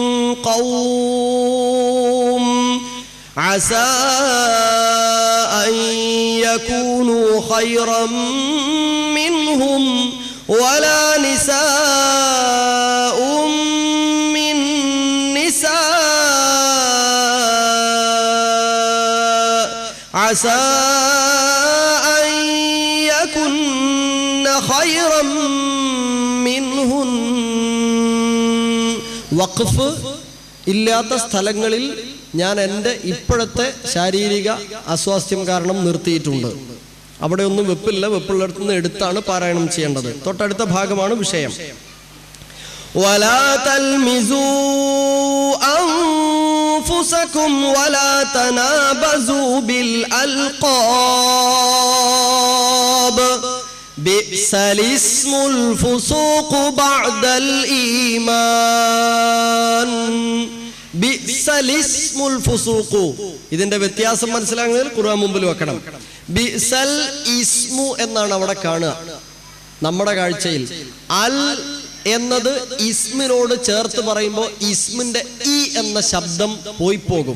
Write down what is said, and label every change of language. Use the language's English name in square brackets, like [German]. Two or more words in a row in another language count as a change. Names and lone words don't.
[Arabic] قوم عسى أن يكونوا خيرا منهم ولا نساء من نساء عسى أن يكن خيرا منهن. [Malayalam] വഖഫ് ഇല്ലാത്ത സ്ഥലങ്ങളിൽ ഞാൻ എൻ്റെ ഇപ്പോഴത്തെ ശാരീരിക അസ്വാസ്ഥ്യം കാരണം നിർത്തിയിട്ടുണ്ട്. അവിടെ ഒന്നും വെപ്പില്ല, വെപ്പുള്ളിടത്തു നിന്ന് എടുത്താണ് പാരായണം ചെയ്യേണ്ടത്. തൊട്ടടുത്ത ഭാഗമാണ് വിഷയം. [Arabic] ولا تلمزوا أنفسكم ولا تنابزوا بالألقاب بئس الاسم الفسوق بعد الإيمان بئس بئس الاسم الفسوق. [Malayalam] ഇതിന്റെ വ്യത്യാസം മനസ്സിലാകുന്നതിൽ ഖുർആൻ മുമ്പിൽ വെക്കണം. [Arabic] بئس الاسم [Malayalam] എന്നാണ് അവിടെ കാണുക നമ്മുടെ കാഴ്ചയിൽ. അൽ എന്നത് ഇസ്മിനോട് ചേർത്ത് പറയുമ്പോൾ ഇസ്മിന്റെ ഇ എന്ന ശബ്ദം പോയി പോകും.